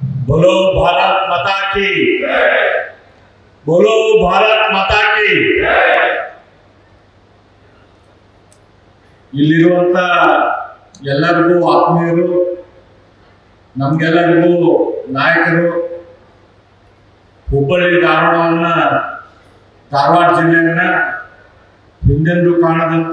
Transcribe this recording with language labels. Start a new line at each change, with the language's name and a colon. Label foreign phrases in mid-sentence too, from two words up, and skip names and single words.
Hindi: बोलो भारत माता की, बोलो भारत माता की.
Kannada: ಇಲ್ಲಿರುವಂತ ಎಲ್ಲರಿಗೂ ಆತ್ಮೀಯರು, ನಮ್ಗೆಲ್ಲರಿಗೂ ನಾಯಕರು, ಹುಬ್ಬಳ್ಳಿ ಧಾರವಾಡ ಜಿಲ್ಲೆಯನ್ನ ಹಿಂದೆಂದೂ ಕಾಣದಂತ